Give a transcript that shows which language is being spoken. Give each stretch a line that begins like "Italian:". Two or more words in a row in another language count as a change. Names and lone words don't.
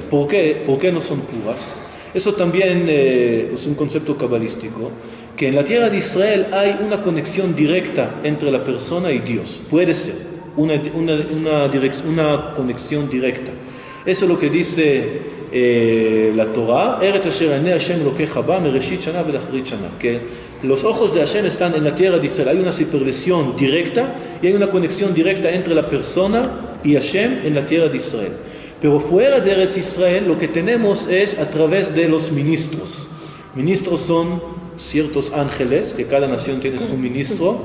Spanish: ¿Por qué? ¿Por qué no son puras? Eso también es un concepto cabalístico, que en la tierra de Israel hay una conexión directa entre la persona y Dios. Puede ser una conexión directa. Eso es lo que dice la Torah,
Hebrew: ארץ אשר עיני השם אלהיך בה מראשית שנה ולאחרית שנה,
Spanish: que los ojos de Hashem están en la tierra de Israel. Hay una supervisión directa y hay una conexión directa entre la persona y Hashem en la tierra de Israel. Pero fuera de Eretz Israel lo que tenemos es a través de los ministros. Ministros son ciertos ángeles, que cada nación tiene su ministro.